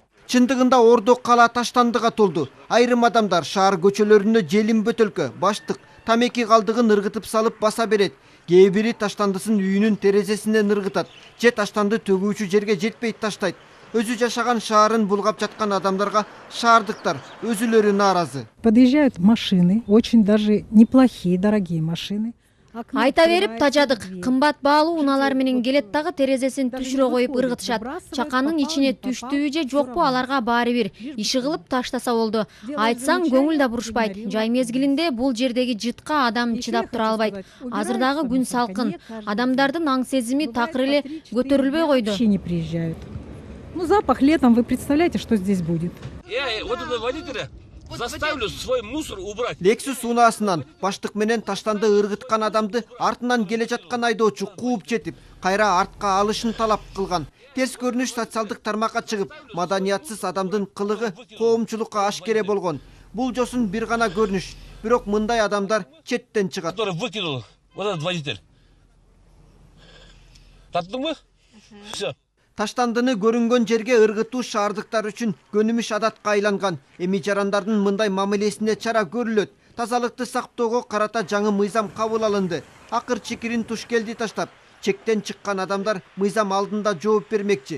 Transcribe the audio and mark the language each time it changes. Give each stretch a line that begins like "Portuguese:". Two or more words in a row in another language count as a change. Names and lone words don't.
Kyrgyz: Чындыгында Ордо кала таштандыга толду. Айрым адамдар шаар көчөлөрүнө желим бөтөлкө, баштык, тамеки калдыгын ыргытып салып баса берет. Кээ бири таштандысын үйүнүн терезесинен ыргытат, же таштанды төгүүчү жерге жетпей таштайт. Өзү жашаган шаарын булгап жаткан адамдарга шаардыктар өзүлөрү нааразы.
Russian: Подъезжают машины, очень даже неплохие, дорогие машины.
Kyrgyz: Айта берип тажадык. Кымбат баалуу унаалар менен келет дагы терезесин түшүрө коюп ыргытышат. Чаканын ичине түштүбү же жокпу аларга баары бир. Иши кылып таштаса болду. Айтсаң көңүл да бурушпайт. Жай мезгилинде бул жердеги жытка адам чыдап тура албайт. Азыр дагы күн салкын. Адамдардын аң сезими такыр эле көтөрүлбөй койду.
Russian: Не приезжают. Ну, запах летом, вы представляете, что здесь будет? Вот это водителя заставлю свой мусор убрать.
Kyrgyz: Lexus унаасынан баштык менен таштанды ыргыткан адамды артынан келе жаткан айдоочу кууп жетип, кайра артка алышын талап кылган. Терс көрүнүш социалдык тармакка чыгып, маданиятсыз адамдын кылыгы коомчулукка ашкере болгон. Бул жосун бир гана көрүнүш, бирок мындай адамдар четтен чыгат.
Russian: Который выкинул вот этот водитель.
Kyrgyz: Таптыңбы? Все. Таштандыны көрүнгөн жерге ыргытуу шаардыктар үчүн көнүмүш адатка айланган. Эми жарандардын мындай мамилесине чара көрүлөт. Тазалыкты сактоого карата жаңы мыйзам кабыл алынды. Акыр чекирин туш келди таштап, чектен чыккан адамдар мыйзам алдында жооп бермекчи.